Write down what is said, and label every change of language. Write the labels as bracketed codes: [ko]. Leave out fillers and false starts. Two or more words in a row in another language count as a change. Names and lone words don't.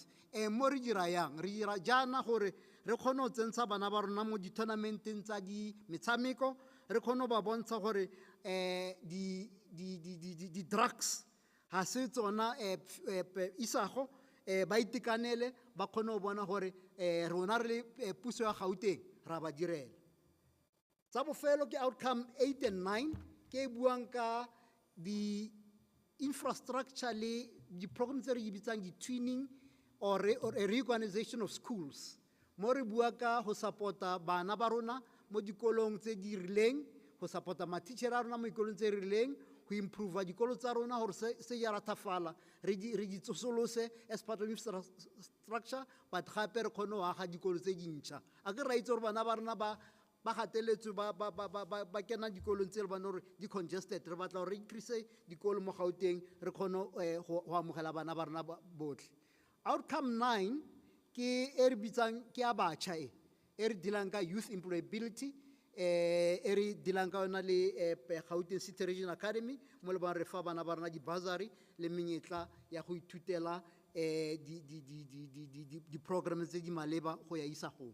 [tn] Mo re dira yang re dira jana gore re kgone go tsentsha bana ba rona mo di-tournamenteng tsa di metshameko re kgone ba bontsha gore di drugs ha se tsona isago ba itekanele ba kgone go bona gore rona re le puso ya Gauteng ra ba direla. Tsa bofelo ke [en] outcome 8 and 9 [tn] ke buang ka [en] the infrastructure [tn] le di programs tse re di bitsang di [en] twinning or a reorganization of schools. [tn] Mo re bua ka go supporta bana ba rona mo dikolong tse di rileng, go supporta ma-teacher a rona mo dikolong tse rileng, go improve dikolo tsa rona gore se ya ratafala re di tsosolose [en] as part of infrastructure, [tn] but gape re kgone go aga dikolo tse dintšha. A ke ra itse gore bana ba rona ba gateletswe ba kena dikolong tse le bana gore di congested, re batla gore re increase dikolo mo Gauteng re kgone go amogela bana ba rona botlhe. Outcome 9 ke e re bitsang ke a batšha e re dealang ka [en] youth employability, [tn] e re dealang ka yona le Gauteng City Regional Academy mo le bana re fa bana ba rona di-bursary le menyetla ya go ithutela di-program tse di maleba go ya isa gong.